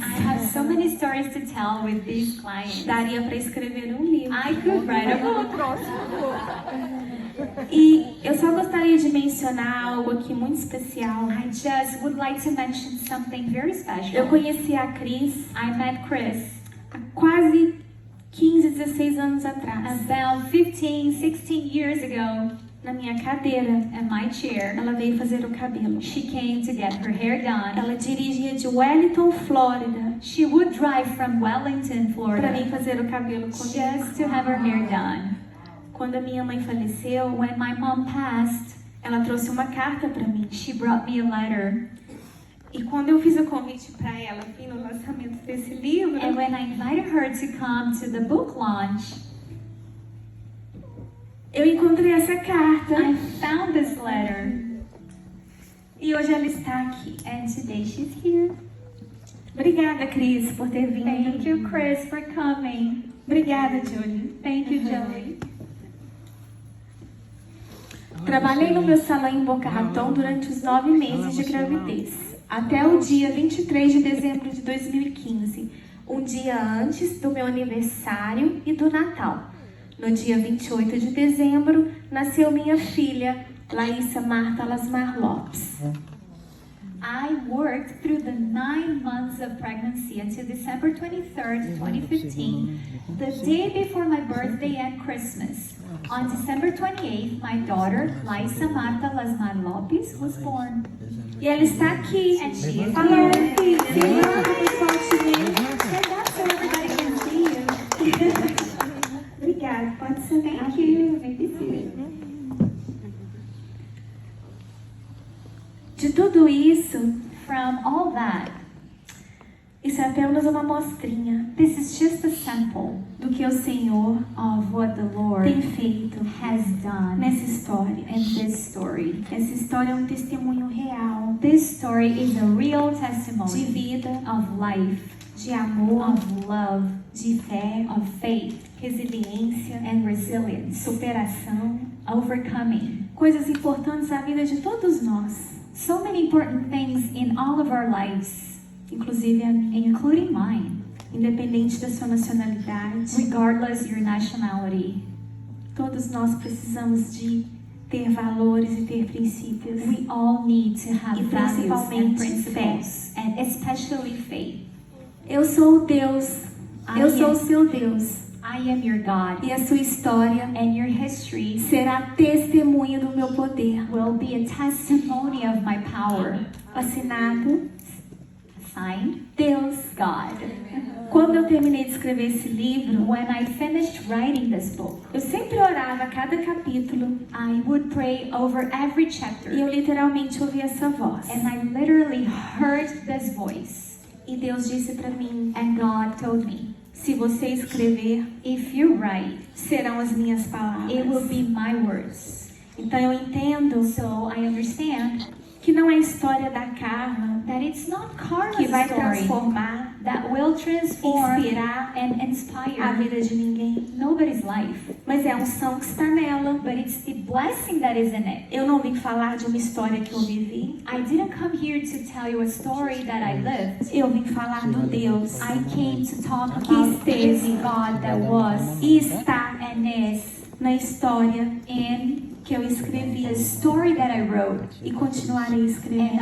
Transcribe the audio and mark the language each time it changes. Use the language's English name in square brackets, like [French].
[English] I have so many stories to tell with these clients. [Portuguese] Daria para escrever um livro. [English] I could write a book. [Portuguese] E eu só gostaria de mencionar algo aqui muito especial. [English] I just would like to mention something very [Portuguese] Eu [English] special. [Portuguese] conheci a Cris [English] I met Chris [Portuguese] há quase 15, 16 anos atrás, [English] about 15, 16 years ago [Portuguese] na minha cadeira. [English] in my chair. [Portuguese] Ela veio fazer o cabelo. [English] She came to get her hair done. [Portuguese] Ela dirigia de Wellington, Flórida, [English] She would drive from Wellington, [Portuguese] para vir [English] Florida, [Portuguese] fazer o cabelo comigo. [English] just to have her hair done. [Portuguese] Quando a minha mãe faleceu, [English] When my mom passed, [Portuguese] ela trouxe uma carta para mim. [English] she brought me a letter. [Portuguese] E quando eu fiz o convite para ela vir no lançamento desse livro, [English] And when I invited her to come to the book launch, [Portuguese] eu encontrei essa carta. [English] I found this letter. [Portuguese] E hoje ela está aqui. [English] And today she's here. [Portuguese] Obrigada, Cris, por ter vindo. [English] Thank you, Chris, for coming. [Portuguese] Obrigada, Julie. [English] Thank you, Jolie. [Portuguese] Trabalhei no meu salão em Boca Raton durante os 9 meses de gravidez, até o dia 23 de dezembro de 2015, um dia antes do meu aniversário e do Natal. No dia 28 de dezembro, nasceu minha filha, Laísa Marta Lasmar Lopes. [English] I worked through the 9 months of pregnancy until December 23rd, 2015, the day before my birthday and Christmas. On December 28th, my daughter, Laisa Marta Lasmar Lopes, was born. [Portuguese] E ela está aqui. [English] And she is [Portuguese] Fala, [English] here. [Portuguese] filha. Fala pro pessoal te ver. [English] Stand up so everybody can see you. [Portuguese] Obrigada, pode sentar [English] Thank [Portuguese] aqui. [English] you. May be seated. [Portuguese] De tudo isso, [English] From all that, [Portuguese] isso é apenas uma amostrinha [English] this is just a sample [Portuguese] do que o Senhor [English] of what the Lord [Portuguese] tem feito [English] has done [Portuguese] nessa história. [English] in this story. [Portuguese] Essa história é um testemunho real [English] This story is a real [Portuguese] de [English] testimony [Portuguese] vida, [English] of life, [Portuguese] de amor, [English] of love, [Portuguese] de fé, [English] of faith, [Portuguese] resiliência, [English] and resilience, [Portuguese] superação, [English] overcoming. [Portuguese] coisas importantes na vida de todos nós, [English] So many important things in all of our lives, [Portuguese] inclusive a minha, [English] including mine, [Portuguese] independente da sua nacionalidade. [English] regardless your nationality. [Portuguese] Todos nós precisamos de ter valores e ter princípios. [English] We all need to have [Portuguese] E [English] values and [Portuguese] principalmente [English] principles, and especially faith. [Portuguese] Eu sou o Deus Eu sou o seu Deus. [English] I am your God. [Portuguese] E a sua história [English] And your history [Portuguese] será testemunho do meu poder. [English] will be a testimony of my power. [Portuguese] Assinado, [English] Signed, [Portuguese] Deus. [English] God. [Portuguese] Quando eu terminei de escrever esse livro, [English] When I finished writing this book, [Portuguese] eu sempre orava a cada capítulo [English] I would pray over every [Portuguese] e [English] chapter. [Portuguese] eu literalmente ouvi essa voz. [English] And I literally heard this voice. [Portuguese] E Deus disse para mim, [English] And God told me, [Portuguese] se você escrever, [English] if you write, [Portuguese] serão as minhas [English] it will [Portuguese] palavras. [English] be my words. [Portuguese] Então eu entendo [English] So I understand [Portuguese] que não é a história da Carla [English] that it's not Carla's [Portuguese] que vai [English] story [Portuguese] transformar, [English] that will transform [Portuguese] inspirar [English] and [Portuguese] a [English] inspire [Portuguese] vida de ninguém, [English] nobody's life, [Portuguese] mas é a unção que está nela. [English] but it's the blessing that is in it. [Portuguese] Eu não vim falar de uma história que eu vivi, [English] I didn't come here to tell you a story that I lived. [Portuguese] eu vim falar do Deus [English] I came to talk [Portuguese] que [English] about this [Portuguese] esteve [English] God that was [Portuguese] e está [English] and is [Portuguese] na história [English] in [Portuguese] que eu escrevi [English] the story that I wrote, [Portuguese] e continuarei [English] and [Portuguese] escrevendo.